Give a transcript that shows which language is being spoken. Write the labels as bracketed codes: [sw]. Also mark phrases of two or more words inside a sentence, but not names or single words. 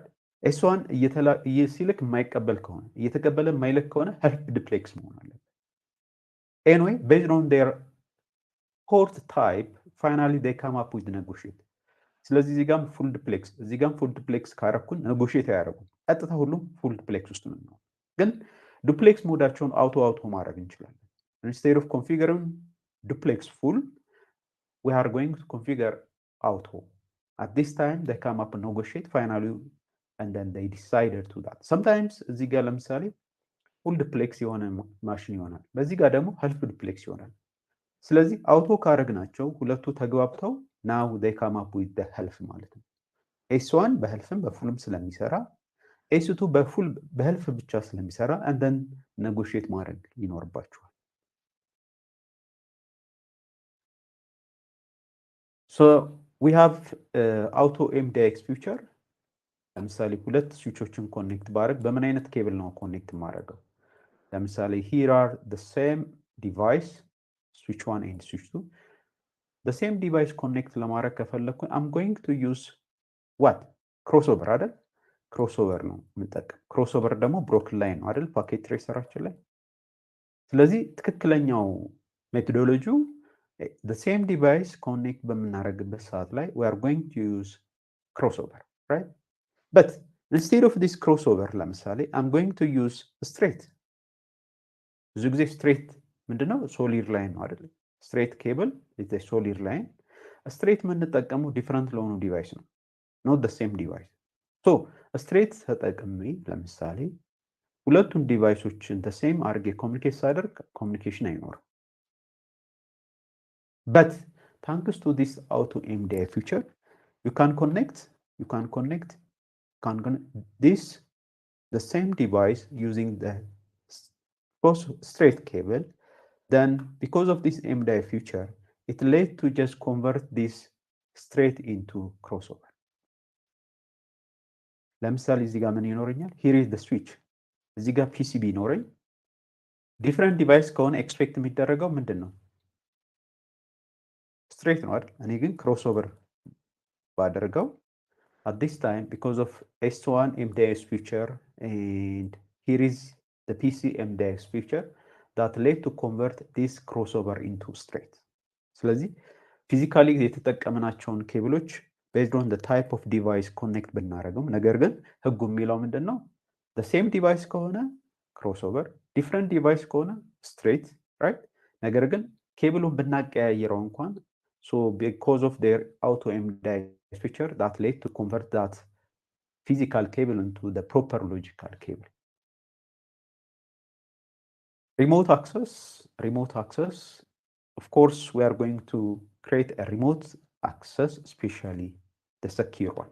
[am] S1 ሲልክ የማይቀበል ከሆነ እየተቀበለ የማይልክ ከሆነ [en] half duplex [am] መሆን አለበት [en] anyway based on their port type finally they come up with negotiate [am] ስለዚህ እዚህ ጋር [en] full duplex [am] እዚህ ጋር [en] full duplex [am] ካረኩን negotiate ያደርጉ ቀጥታ ሁሉም [en] full duplex [am] ውስጥ ነው ግን ዱፕሌክስ ሞዳቸውን አውቶ ማድረግ እንችላለን። [en] instead of configuring duplex full we are going to configure auto. At this time, they come up and negotiate finally, and then they decided to that. [am] Sometimes እዚህ ጋር ለምሳሌ [en] full duplex [am] የሆነ ማሽን ይሆናል። በዚህ ጋር ደግሞ [en] half duplex [am] ይሆናል። ስለዚህ አውቶ ካረግናቸው ሁለቱ ተግባብተው [en] now they come up with the [am] ሀልፍ ማለት ነው። ኤስ1 በሀልፍም በፉልም ስለሚሰራ ኤስ2 በሀልፍ ብቻ ስለሚሰራ [en] and then negotiate [am] ማድረግ ይኖርባቸዋል። [en] So we have auto MDX feature. [am] ለምሳሌ ሁለት ስዊቾችን ኮኔክት ባረግ በምን አይነት ኬብል ነው ኮኔክት ማድረገው? [en] ለምሳሌ here are the same device switch 1 and switch 2. the same device connect [am] ለማድረግ ከፈለኩ [en] I'm going to use what? [am] crossover አይደል? crossover ነው የምጠቀም። crossover ደግሞ [en] broken line [am] ነው አይደል? ፓኬት ትሬሰራችን ላይ። ስለዚህ ትክክለኛው ሜቶዶሎጂው [en] the same device connect [am] በምናደርግበት ሰዓት ላይ [en] we are going to use crossover, right? But instead of this crossover ለምሳሌ I'm going to use straight. [am] ብዙ ጊዜ straight ምንድነው? solid line ነው አይደል? [en] straight cable is a solid line. [am] straight የምንጠቀመው different ለሆኑ ዲቫይስ ነው, [en] not the same device. So straight [am] ተጠቅሜ ለምሳሌ ሁለቱን ዲቫይሶችን [en] the same [am] አድርጌ ኮሚኒኬት ሳደርግ ኮሚኒኬሽን አይኖርም። [en] But thanks to this auto MDI feature, you can connect this the same device using the straight cable. Then because of this MDI feature, it led to just convert this straight into crossover. [am] ለምሳሌ እዚህ ጋር ምን ይኖረኛል? [en] Here is the switch. [am] እዚህ ጋር PCB ይኖረኝ። [en] different device [am] ከሆነ ኤክስፔክት የሚደረገው ምንድን ነው? straight ነው አይደል? እኔ ግን [en] crossover ባደርገው at this time because of S1 MDX feature and here is the PC MDX feature that led to convert this crossover into straight. [am] ስለዚህ ፊዚካሊ የተጠቀምናቸውን ኬብሎች [en] based on the type of device connect [am] ብናደርገው ነገር ግን ህጉ የሚለው ምንድነው? [en] the same device ከሆነ crossover, different device ከሆነ straight, right? [am] ነገር ግን ኬብሉን ብናቀያይረው እንኳን [en] so because of their auto MDI feature that led to convert that physical cable into the proper logical cable. Remote access, of course, we are going to create a remote access, especially the secure one.